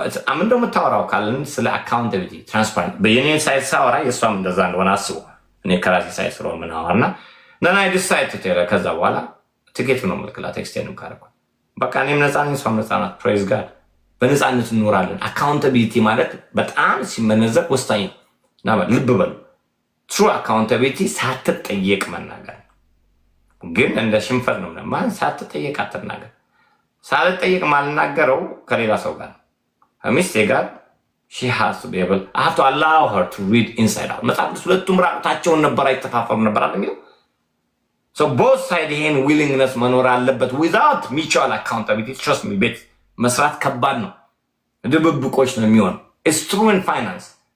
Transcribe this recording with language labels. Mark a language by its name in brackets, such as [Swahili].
[Amharic] አምን እንደምታወራው ካልን ስለ አካውንታቢሊቲ ትራንስፓረንት በየኔ ሳይት ሳወራ የሷም እንደዛ እንደሆነ አስቡ። እኔ ከራሴ ሳይት ስለሆነ ምናወራና [English] then I decide to tell her [Amharic] ከዛ በኋላ ትኬት ነው የምልክላት ኤክስቴንድ ካደረኩ በቃ እኔም ነፃ ነኝ እሷም ነፃ ናት። ፕሬዝ ጋድ በነፃነት እንኖራለን። አካውንታቢሊቲ ማለት በጣም ሲመነዘር ወሳኝ ነው። ልብ በሉ ትሩ አካውንታቢሊቲ ሳትጠየቅ መናገር ግን እንደ ሽንፈት ነው። ማን ሳትጠየቅ አትናገር። ሳልጠየቅ ማልናገረው ከሌላ ሰው ጋር [English] ሚስቴ ጋር she has to be able I have to allow her to read inside out [Amharic] መጽሐፍ ቅዱስ ሁለቱም ራቁታቸውን ነበር አይተፋፈሩ ነበር አይደል? [English] So both side [Amharic] ይሄን [English] willingness [Amharic] መኖር አለበት [English] without mutual accountability. Trust me, [Amharic] ቤት መስራት ከባድ ነው። ድብብቆች ነው የሚሆነው። [English] It's true in finance.